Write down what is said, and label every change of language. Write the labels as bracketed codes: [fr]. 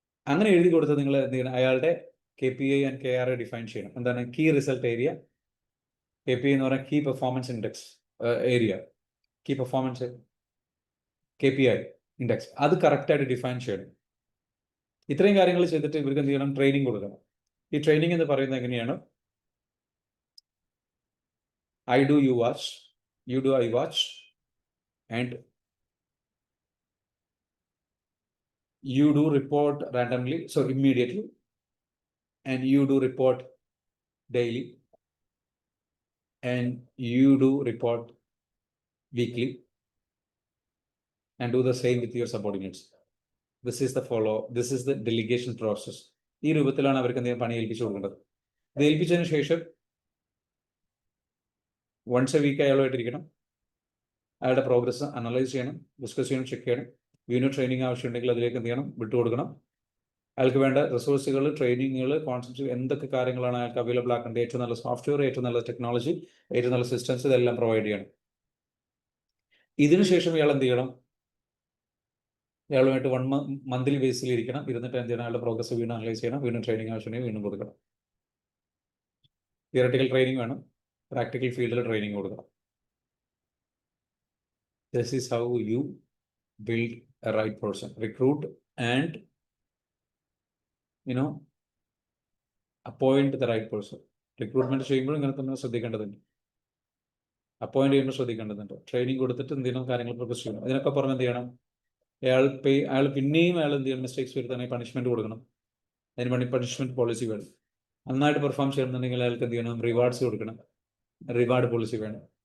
[ml] അങ്ങനെ എഴുതി കൊടുത്ത് നിങ്ങൾ എന്ത് ചെയ്യണം, അയാളുടെ KPI ആൻഡ് KRA ഡിഫൈൻ ചെയ്യണം. എന്താണ് കീ റിസൾട്ട് ഏരിയ, KPI എന്ന് പറഞ്ഞാൽ key performance index area, key performance KPI index, അത് കറക്റ്റായിട്ട് ഡിഫൈൻ ചെയ്യണം. ഇത്രയും കാര്യങ്ങൾ ചെയ്തിട്ട് ഇവർക്ക് എന്ത് ചെയ്യണം, ട്രെയിനിങ് കൊടുക്കണം. ഈ ട്രെയിനിങ് എന്ന് പറയുന്നത് എങ്ങനെയാണ്, [en] I do, you watch, you do, I watch, and you do report randomly, so immediately, and you do report daily, and you do report weekly, and do the same with your subordinates. This is the this is the delegation process. [ml] ഈ രൂപത്തിലാണ് അവർക്ക് എന്തെങ്കിലും പണി ഏൽപ്പിച്ചു കൊടുക്കേണ്ടത്. ഇത് ഏൽപ്പിച്ചതിന് ശേഷം once A week അയാളുമായിട്ടിരിക്കണം, അയാളുടെ പ്രോഗ്രസ് അനലൈസ് ചെയ്യണം, ഡിസ്കസ് ചെയ്യണം, ചെക്ക് ചെയ്യണം. വീണ്ടും ട്രെയിനിങ് ആവശ്യമുണ്ടെങ്കിൽ അതിലേക്ക് എന്ത് ചെയ്യണം, വിട്ടുകൊടുക്കണം. അയാൾക്ക് വേണ്ട റിസോഴ്സുകൾ, ട്രെയിനിങ്ങുകൾ, കോൺസെപ്റ്റ്, എന്തൊക്കെ കാര്യങ്ങളാണ് അയാൾക്ക് അവൈലബിൾ ആക്കേണ്ടത്, ഏറ്റവും നല്ല സോഫ്റ്റ്വെയർ, ഏറ്റവും നല്ല ടെക്നോളജി, ഏറ്റവും നല്ല സിസ്റ്റംസ്, ഇതെല്ലാം പ്രൊവൈഡ് ചെയ്യണം. ഇതിനുശേഷം ഇയാൾ എന്ത് ചെയ്യണം, ഇയാളുമായിട്ട് മന്ത്ലി ബേസിൽ ഇരിക്കണം. ഇരുന്നിട്ട് എന്ത് ചെയ്യണം, അയാളുടെ പ്രോഗ്രസ് വീണ്ടും അനലൈസ് ചെയ്യണം, വീണ്ടും ട്രെയിനിങ് ആവശ്യമുണ്ടെങ്കിൽ വീണ്ടും കൊടുക്കണം. തിയറട്ടിക്കൽ ട്രെയിനിങ് വേണം, പ്രാക്ടിക്കൽ ഫീൽഡിൽ ട്രെയിനിങ് കൊടുക്കണം. [en] This is how you build a right person, recruit and appoint the right person. [ml] Recruitment ചെയ്യുമ്പോൾ ഇങ്ങനെ തന്നെ ശ്രദ്ധിക്കേണ്ടതുണ്ട്, അപ്പോയിന്റ് ചെയ്യുമ്പോൾ ശ്രദ്ധിക്കേണ്ടതുണ്ട്, ട്രെയിനിങ് കൊടുത്തിട്ട് എന്തെങ്കിലും കാര്യങ്ങൾ പ്രോഗ്രസ് ചെയ്യണം. ഇതിനൊക്കെ പുറമെ എന്ത് ചെയ്യണം, അയാൾ പിന്നെയും അയാൾ എന്ത് ചെയ്യണം, മിസ്റ്റേക്സ് വരുത്താണെങ്കിൽ പണിഷ്മെന്റ് കൊടുക്കണം. അതിന് വേണ്ടി പണിഷ്മെന്റ് പോളിസി വേണം. നന്നായിട്ട് പെർഫോം ചെയ്യണമെന്നുണ്ടെങ്കിൽ അയാൾക്ക് എന്ത് ചെയ്യണം, റിവാർഡ്സ് കൊടുക്കണം, റിവാർഡ് പോളിസി വേണം.